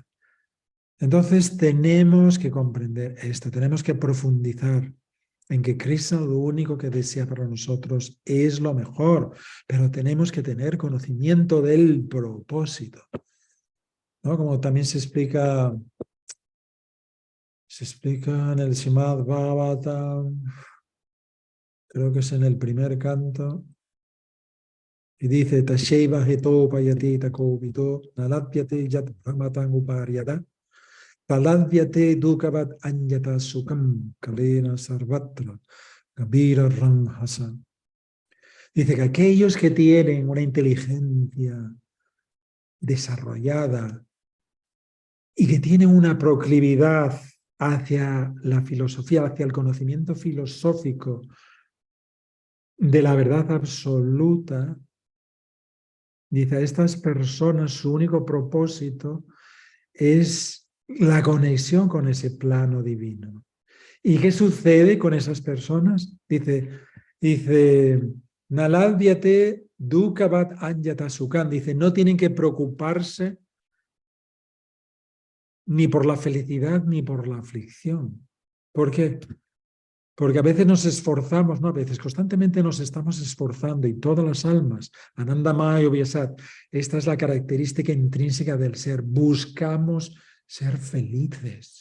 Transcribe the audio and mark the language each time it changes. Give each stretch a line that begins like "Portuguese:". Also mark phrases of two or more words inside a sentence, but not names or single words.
Spanish: Entonces tenemos que comprender esto, tenemos que profundizar en que Krishna lo único que desea para nosotros es lo mejor, pero tenemos que tener conocimiento del propósito, ¿no? Como también se explica en el Srimad Bhagavatam, creo que es en el primer canto, y dice,
Sanskrit: तशेइव हेतो पयति तकोबितो, नलत्प्यते यत् ब्रह्मतन् उपर्यद, तलद्व्यते दुकवत् अन्यत सुकम् कलेन सर्वत्र गबिर रंहस.
Spanish: Dice que aquellos que tienen una inteligencia desarrollada y que tienen una proclividad hacia la filosofía, hacia el conocimiento filosófico de la verdad absoluta, dice, a estas personas su único propósito es la conexión con ese plano divino. ¿Y qué sucede con esas personas?
Sanskrit: Dice नलद्व्यते दुकवत् अन्यत सुकम्.
Spanish: Dice, no tienen que preocuparse ni por la felicidad ni por la aflicción. ¿Por qué? Porque a veces nos esforzamos, ¿no? A veces constantemente nos estamos esforzando y todas las almas,
Sanskrit: आनन्दमय व्यसत्,
Spanish: esta es la característica intrínseca del ser, buscamos ser felices.